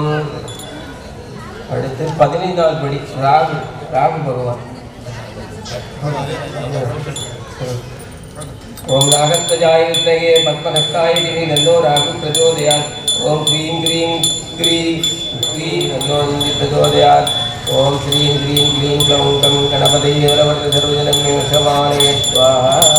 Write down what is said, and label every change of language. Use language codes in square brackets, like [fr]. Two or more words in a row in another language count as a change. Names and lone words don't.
[ta] அடுத்து 15வது படி ராகு ராகு பகவான். [sa] ஓம் நாகத்வஜாய வித்மஹே பத்மஹஸ்தாய தீமஹி தன்னோ ராகு பிரச்சோதயாத். ஓம் க்ரீம் க்ரீம் க்ரீம் க்ரீம் தன்னோ இந்திர பிரச்சோதயாத். ओम श्रीं ह्रीं क्लीं क्लौं कं गणपतये वरवरद सर्वजनं मे वशमानये स्वाहा.